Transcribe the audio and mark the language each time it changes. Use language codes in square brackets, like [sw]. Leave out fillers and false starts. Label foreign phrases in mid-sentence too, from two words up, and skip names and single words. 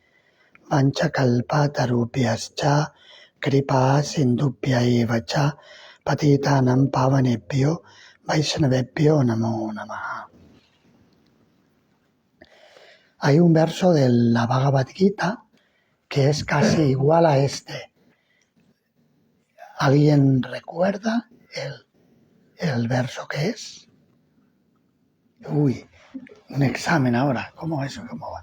[sa] Vanchakalpatarubhyascha Kripa Sindubhya Evacha Patitanam Pavanebhyo Vaishnavebhyo Namo Namaha. [es] Hay un verso de la Bhagavad Gita que es casi igual a este. ¿Alguien recuerda el verso que es? Uy, un examen ahora. ¿Cómo es? ¿Cómo va?